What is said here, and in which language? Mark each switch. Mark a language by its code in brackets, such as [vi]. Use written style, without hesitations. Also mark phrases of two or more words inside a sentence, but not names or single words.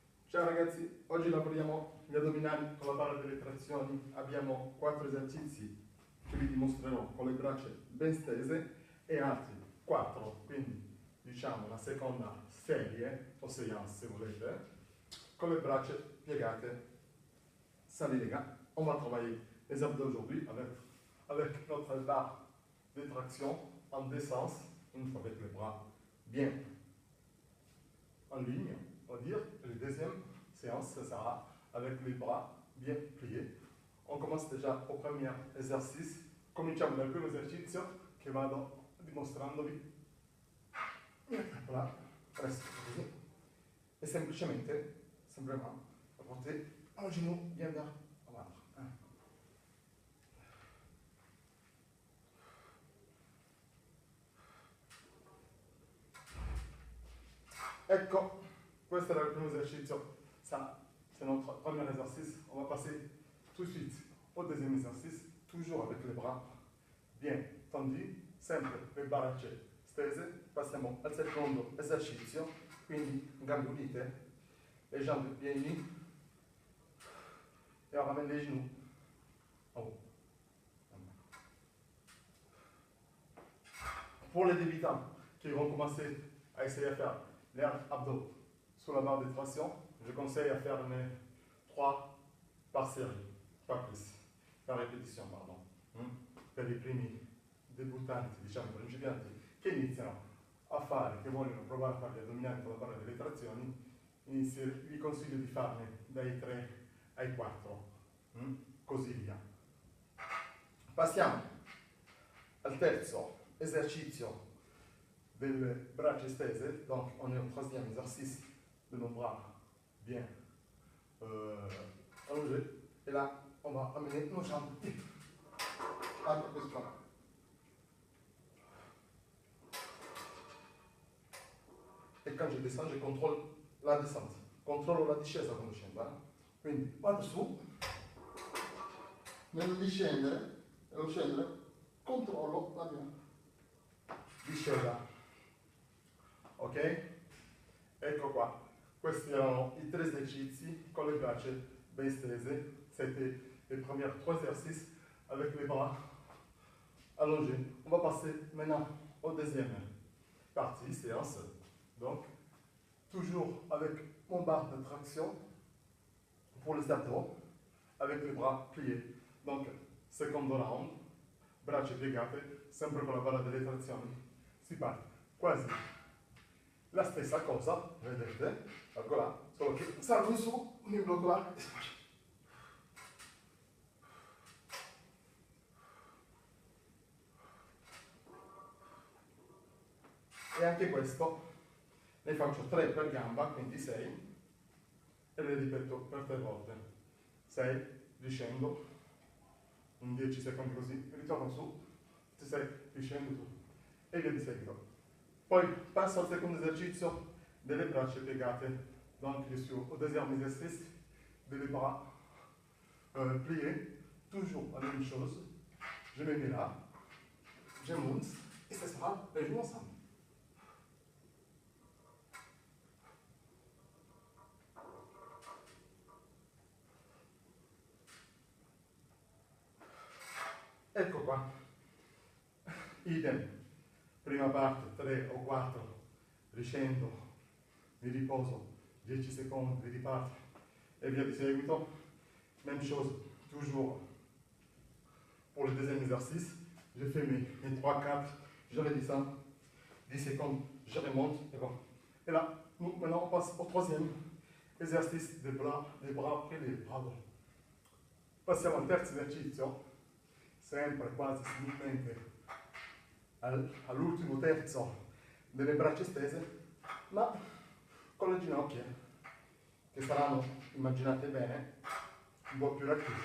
[it] Ciao ragazzi, oggi lavoriamo gli addominali con la barra delle trazioni. Abbiamo 4 esercizi che vi dimostrerò con le braccia ben stese e altri 4, quindi diciamo la seconda serie o séance se volete, con le braccia piegate. [fr] Salut les gars, on va travailler les abdos aujourd'hui avec notre barre de traction en descente, une fois avec les bras bien en ligne, on va dire. La deuxième séance, ça sera avec les bras bien pliés. On commence déjà au premier esercizio. [it] Cominciamo dal primo esercizio che vado dimostrandovi. [fr] Là, reste [it] così. E semplicemente, [fr] simplement, portez un genou bien vers l'autre. [it] Ecco, questo era il primo esercizio. [fr] Ça, c'est notre premier exercice. On va passer tout de suite au deuxième exercice, toujours avec les bras bien tendus, [it] sempre le braccia stese. Passiamo al secondo esercizio, quindi gambe unite, [fr] les jambes bien unies, et on ramène les genoux en haut. Pour les débutants qui vont commencer à essayer à faire les abdos sur la barre de traction, je conseille à faire 3 par série, pas plus, par répétition, pardon. [it] Per i primi debuttanti, diciamo principianti, che iniziano a fare, che vogliono provare a fare gli addominali con la barra delle trazioni, vi consiglio di farne dai 3 ai 4, così via. Passiamo al terzo esercizio delle braccia stese. [fr] Donc on est au troisième exercice de nos bras bien allongés. Et là, on va amener nos jambes à la position. E quand je descends, je contrôle la descente. [it] Controllo la discesa quando scendo. Quindi vado su, nel discendere, nello scendere, controllo la mia discesa. Ok? Ecco qua. Questi erano i 3 esercizi con le braccia ben stese. [fr] C'était les premiers 3 exercices avec les bras allongés. On va passer maintenant au deuxième partie, séance. Donc, toujours avec mon barre de traction pour les abdos, avec les bras pliés. Donc, [it] secondo round, braccia piegate, sempre con la barra delle trazioni. Si parte quasi la stessa cosa, vedete? Ecco là, solo che salgo su, mi blocco là e sbaglio. E anche questo ne faccio 3 per gamba, quindi 6, e le ripeto per 3 volte. 6, riscendo, in 10 secondi così, ritorno su, 6, riscendo su, e via di seguito. Poi passo al secondo esercizio delle braccia piegate. [fr] Donc je suis au deuxième exercice des bras pliés, toujours la même chose. Je me mets là, je monte, et ça sera les genoux ensemble. [it] Ecco qua, idem, prima parte 3 o 4, riscendo, mi riposo 10 secondi, riparto e via di seguito. [fr] Même chose, toujours pour le deuxième exercice, je fais mes 3-4, je redescends, 10 secondes, je remonte, et bon. Et là, nous, maintenant on passe au troisième exercice des bras après les bras droits. [it] Passiamo al terzo esercizio, sempre quasi similmente all'ultimo terzo delle braccia stese, ma con le ginocchia che saranno, immaginate bene, un po' più racchiuse.